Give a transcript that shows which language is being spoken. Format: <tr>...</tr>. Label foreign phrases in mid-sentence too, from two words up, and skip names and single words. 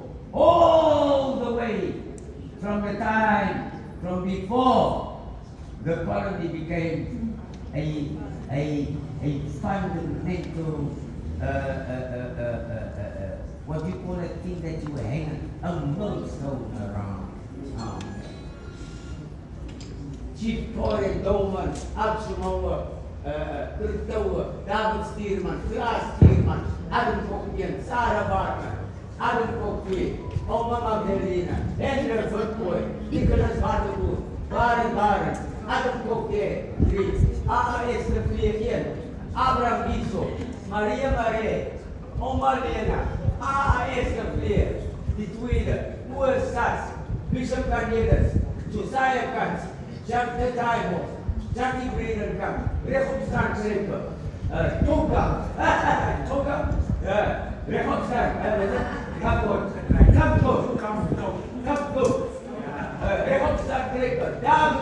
<en>All the way from the time, from before the colony became a fundamental, what do you call that thing that you hang a millstone around? Chief Torren, Doman, Absalom, Kurtower, David Steerman, Klaas Steerman, Adam Kokien, Sarah Barker, Adam Kokien, Oma Magdalena, Andrew Footboy, Nicholas Hardewood, Barry Barron, Adam Kokien, A.S. Lefleur, Abraham Biso, Maria Marie, Oma Lena, A.S. Lefleur, the Tweeder, Moer Sas, Bishop Cornelius, Josiah Katz, Jack the Taibo, Jackie Bradenkamp, Rekhopstan Draper, Toga, Rekhopstan, Rekhopstan Draper, David</en>